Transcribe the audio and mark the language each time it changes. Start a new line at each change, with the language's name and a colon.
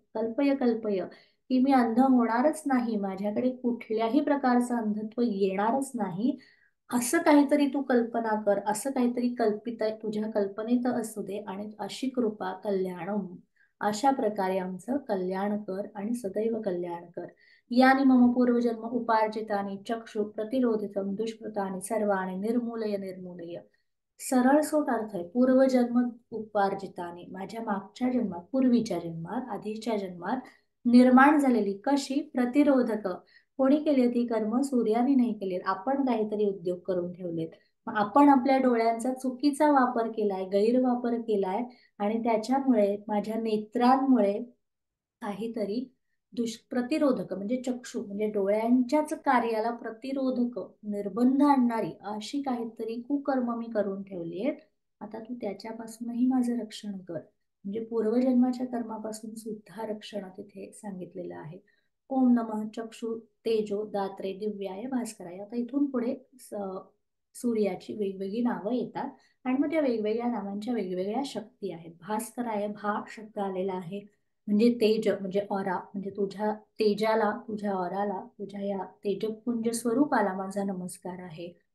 Sanskrit: कल्पय कल्पय,
Marathi: की मी अंध होणारच नाही, माझ्याकडे कुठल्याही प्रकारचं अंधत्व येणारच नाही, असं काहीतरी तू कल्पना कर, असं काहीतरी कल्पित आहे तुझ्या कल्पनेत असू दे, आणि अशी कृपा कल्याणम, अशा प्रकारे आमचं कल्याण कर आणि सदैव कल्याण कर.
Sanskrit: यानी मम पूर्वजन्म उपार्जितानि चक्षु प्रतिरोधितम दुष्कृतानि सर्वाणि निर्मूलय निर्मूलय.
Marathi: सरळ सोट अर्थ आहे, पूर्वजन्म उपार्जिताने, माझ्या मागच्या जन्मात, पूर्वीच्या जन्मात, आधीच्या जन्मात निर्माण झालेली कशी प्रतिरोधक. कोणी केली होती कर्म? सूर्याने नाही केली, आपण काहीतरी उद्योग करून ठेवलेत. मग आपण आपल्या डोळ्यांचा चुकीचा वापर केलाय, गैरवापर केलाय, आणि त्याच्यामुळे माझ्या नेत्रांमुळे काहीतरी दुष्प्रतिरोधक म्हणजे चक्षु म्हणजे डोळ्यांच्याच कार्याला प्रतिरोधक, निर्बंध आणणारी अशी काहीतरी कुकर्म मी करून ठेवली आहेत. आता तू त्याच्यापासूनही माझं रक्षण कर. म्हणजे पूर्वजन्माच्या कर्मापासून सुद्धा रक्षण तिथे सांगितलेलं आहे.
Sanskrit: ओम नमः चक्षु तेजो दात्रे दिव्याय भास्कराय.
Marathi: आता इथून पुढे सूर्याची वेगवेगळी नावं येतात, आणि मग त्या वेगवेगळ्या नावांच्या वेगवेगळ्या शक्ती आहेत. भास्कराय, भा शब्द आलेला आहे म्हणजे तेज, म्हणजे ऑरा, म्हणजे तुझ्या तेजाला, तुझ्या ऑराला, तुझ्या या तेजपुंज स्वरूपाला माझा नमस्कार आहे.